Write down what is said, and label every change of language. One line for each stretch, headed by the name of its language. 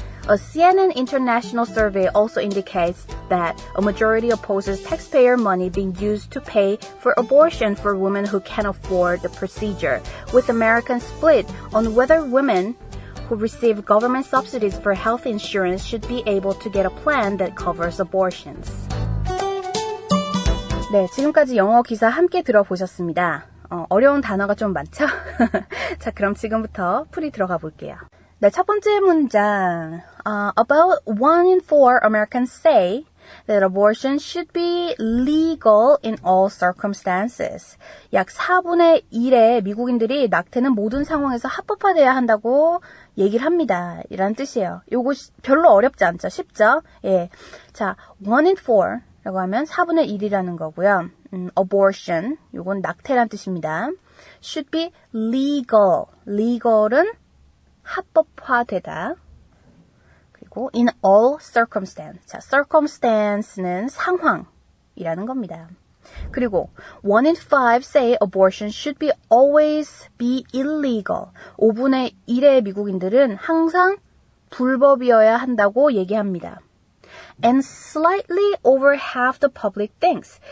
English: A CNN International survey also indicates that a majority opposes taxpayer money being used to pay for abortion for women who can afford the procedure, with Americans split on whether women who receive government subsidies for health insurance should be able to get a plan that covers abortions.
Korean: 네, 지금까지 영어 기사 함께 들어보셨습니다. 어려운 단어가 좀 많죠? 자, 그럼 지금부터 풀이 들어가 볼게요. 네, 첫 번째 문장.
English: About 1 in 4 Americans say that abortion should be legal in all circumstances.
Korean: 약 4분의 1의 미국인들이 낙태는 모든 상황에서 합법화돼야 한다고 얘기를 합니다. 이란 뜻이에요. 요거 별로 어렵지 않죠? 쉽죠? 예. 자,
English: 1 in 4
Korean: 라고 하면 4분의 1이라는 거고요. abortion, 요건 낙태란 뜻입니다.
English: should be legal.
Korean: legal은 합법화되다. 그리고
English: in all circumstance.
Korean: 자, circumstance는 상황이라는 겁니다. 그리고
English: 1 in 5 say abortion should be always be illegal.
Korean: 5분의 1의 미국인들은 항상 불법이어야 한다고 얘기합니다.
English: And slightly over half the public thinks.